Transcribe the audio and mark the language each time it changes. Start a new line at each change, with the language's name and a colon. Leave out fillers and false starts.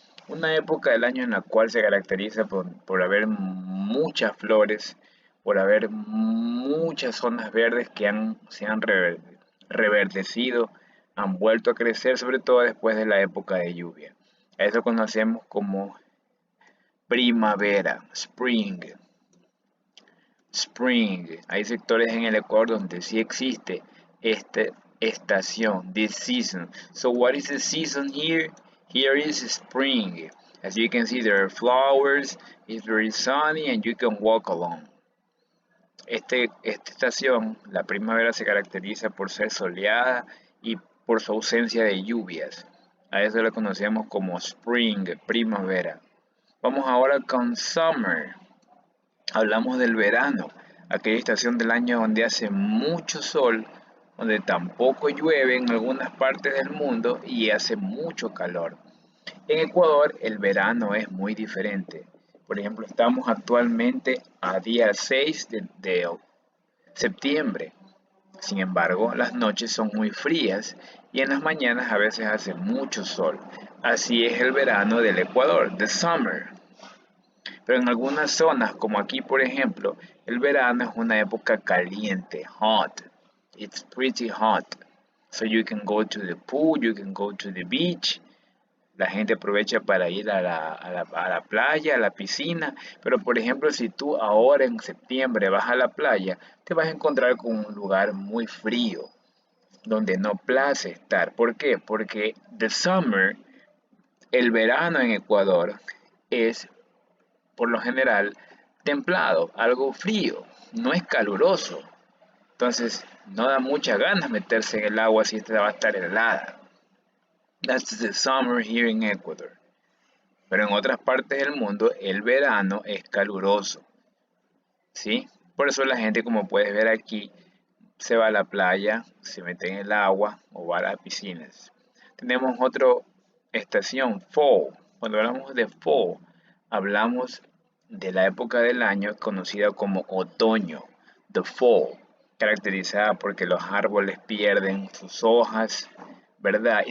Spanish: Una época del año en la cual se caracteriza por haber muchas flores, por haber muchas zonas verdes que se han reverdecido, han vuelto a crecer, sobre todo después de la época de lluvia. A eso conocemos como primavera, Spring. Spring. Hay sectores en el Ecuador donde sí existe esta estación,
English: this season. So what is the season here? Here is spring. As you can see, there are flowers, it's very sunny and you can walk along.
Spanish: Esta estación, la primavera, se caracteriza por ser soleada y por su ausencia de lluvias. A eso lo conocemos como spring, primavera. Vamos ahora con summer. Hablamos del verano, aquella estación del año donde hace mucho sol, donde tampoco llueve en algunas partes del mundo y hace mucho calor. En Ecuador el verano es muy diferente. Por ejemplo, estamos actualmente a día 6 de septiembre. Sin embargo, las noches son muy frías y en las mañanas a veces hace mucho sol. Así es el verano del Ecuador,
English: the summer.
Spanish: Pero en algunas zonas, como aquí por ejemplo, el verano es una época caliente, hot.
English: It's pretty hot. So you can go to the pool, you can go to the beach.
Spanish: La gente aprovecha para ir a la playa, a la piscina. Pero por ejemplo, si tú ahora en septiembre vas a la playa, te vas a encontrar con un lugar muy frío, donde no place estar. ¿Por qué? Porque
English: the summer,
Spanish: el verano en Ecuador, es por lo general templado, algo frío, no es caluroso. Entonces no da muchas ganas meterse en el agua si esta va a estar helada.
English: That's the summer here in Ecuador.
Spanish: Pero en otras partes del mundo el verano es caluroso, ¿sí? Por eso la gente, como puedes ver aquí, se va a la playa, se mete en el agua o va a las piscinas. Tenemos otra estación, fall. Cuando hablamos de fall, hablamos de la época del año conocida como otoño,
English: the fall,
Spanish: caracterizada porque los árboles pierden sus hojas, ¿verdad?